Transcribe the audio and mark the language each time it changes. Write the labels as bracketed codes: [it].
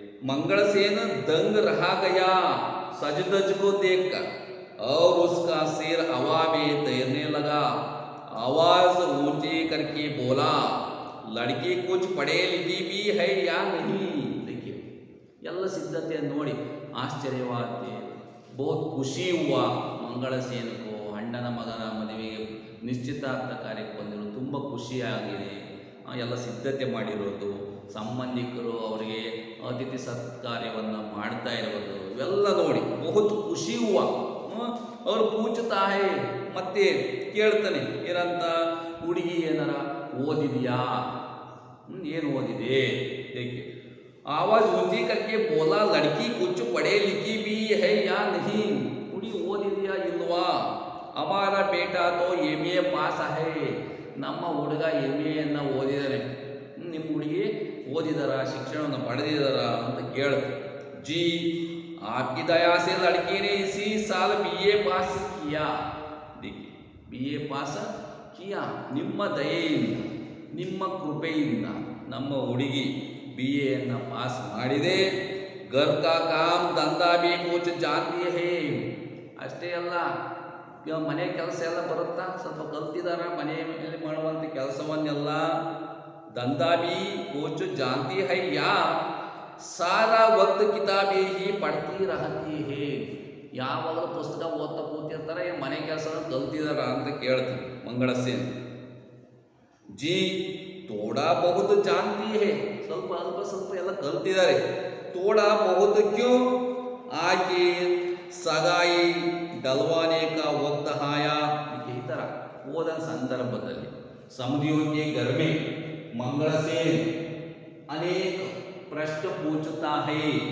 [hi] मंगलसेन दंग रहा गया सजधज को देखकर और उसका सिर हवा में तैरने लगा. आवाज ऊंची करके बोला, लड़की कुछ पढ़े लिखी भी है या नहीं. [kn] देखिए, ಎಲ್ಲ ಸಿದ್ಧತೆಯನ್ನು ನೋಡಿ ಆಶ್ಚರ್ಯವಾಗುತ್ತೆ. [hi] ಬಹುತ್ ಖುಷಿ ಹುआ मंगलसेन को. [kn] ಅಣ್ಣನ ಮಗನ ಮದುವೆಗೆ ನಿಶ್ಚಿತಾರ್ಥ ಕಾರ್ಯಕ್ಕೆ ಬಂದಿರೋದು ತುಂಬ ಖುಷಿಯಾಗಿದೆ. ಎಲ್ಲ ಸಿದ್ಧತೆ ಮಾಡಿರೋದು, ಸಂಬಂಧಿಕರು ಅವರಿಗೆ ಅತಿಥಿ ಸತ್ಕಾರ್ಯವನ್ನು ಮಾಡ್ತಾ ಇರೋದು, ಇವೆಲ್ಲ ನೋಡಿ [hi] ಬಹುತ್ ಖುಷಿ ಹುआ. [kn] ಅವರು [hi] ಪೂಜ್ತಾ ಹೇ, [kn] ಮತ್ತೆ ಕೇಳ್ತಾನೆ ಏನಂತ, ಹುಡುಗಿ ಏನಾರ ಓದಿದೆಯಾ, ಏನು ಓದಿದೆ. [hi] ಏಕೆ आवाज ऊंची करके बोला, लड़की कुछ पढ़े लिखी भी है या नहीं. [kn] ಹುಡುಗಿ ಓದಿದೆಯಾ ಇಲ್ವಾ. [hi] हमारा बेटा तो MA पास है. [kn] ನಮ್ಮ ಹುಡುಗ MA ಓದಿದಾನೆ. ನಿಮ್ಮ ಹುಡುಗಿ ಓದಿದಾರ, ಶಿಕ್ಷಣವನ್ನು ಪಡೆದಿದಾರ ಅಂತ ಕೇಳ್ತಾರೆ. [hi] जी आपकी दया से लड़की ने इसी साल BA पास किया. देखिए, BA पास किया. [kn] ನಿಮ್ಮ ದಯೆಯಿಂದ, ನಿಮ್ಮ ಕೃಪೆಯಿಂದ ನಮ್ಮ ಹುಡುಗಿ BA ಪಾಸ್ ಮಾಡಿದೆ. [hi] घर का काम धंधा भी कुछ जानती है. [kn] ಅಷ್ಟೇ ಅಲ್ಲ, ಮನೆ ಕೆಲಸ ಎಲ್ಲ ಬರುತ್ತಾ, ಸ್ವಲ್ಪ ಕಲ್ತಿದಾರ. ಮನೆಯಲ್ಲಿ ಮಾಡುವಂಥ ಕೆಲಸವನ್ನೆಲ್ಲ [hi] ದಂಧಾ भी कुछ जानती है या सारा वक्त किताबे ही पढ़ती रहती है. [kn] ಯಾವಾಗಲೂ ಪುಸ್ತಕ ಓದ್ತಾ ಕೂತಿರ್ತಾರೆ, ಮನೆ ಕೆಲಸ ಕಲ್ತಿದಾರ ಅಂತ ಕೇಳ್ತಾರೆ ಮಂಗಳಸೇನ್. [hi] जी थोड़ा बहुत जानती है, [kn] ಸ್ವಲ್ಪ ಅಲ್ಪ ಸ್ವಲ್ಪ ಎಲ್ಲ ಕಲ್ತಿದ್ದಾರೆ. [hi] थोड़ा बहुत क्यों, आगे सगाई डलवाने का वक्त आया. [kn] ಈ ಥರ ಹೋದ ಸಂದರ್ಭದಲ್ಲಿ [hi] समधियों के घर में मंगलसेन अनेक प्रश्न पूछता है.